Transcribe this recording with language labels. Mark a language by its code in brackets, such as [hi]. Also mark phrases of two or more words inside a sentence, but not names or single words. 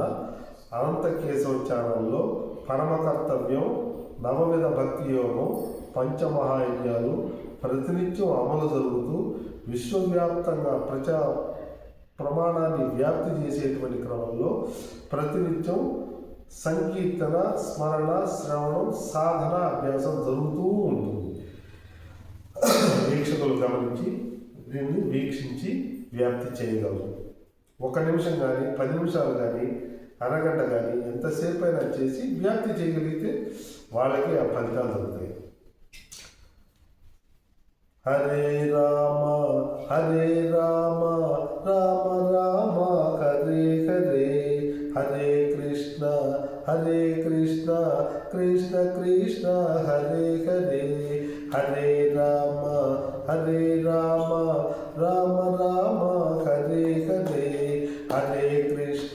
[te] అనంత కేశవ ఛానల్లో పరమ కర్తవ్యం నవవిధ భక్తి యోగం, పంచమహాయజ్ఞాలు ప్రతినిత్యం అమలు జరుగుతూ విశ్వవ్యాప్తంగా ప్రమాణాన్ని వ్యాప్తి చేసేటువంటి క్రమంలో ప్రతినిత్యం సంకీర్తన, స్మరణ, శ్రవణం, సాధన అభ్యాసం జరుగుతూ ఉంటుంది. వీక్షకులు గమనించి దీన్ని వీక్షించి వ్యాప్తి చేయగలరు. 1 నిమిషం కానీ, 10 నిమిషాలు కానీ, అరగంట కానీ ఎంతసేపు అయినా చేసి వ్యాప్తి చేయగలిగితే వాళ్ళకి ఆ ఫలితాలు దొరుకుతాయి. [sa] హరే రామ హరే రామ రామ రామ హరే హరే, హరే కృష్ణ కృష్ణ కృష్ణ హరే హరే, హరే రామ రామ రామ హరే హరే, హరే కృష్ణ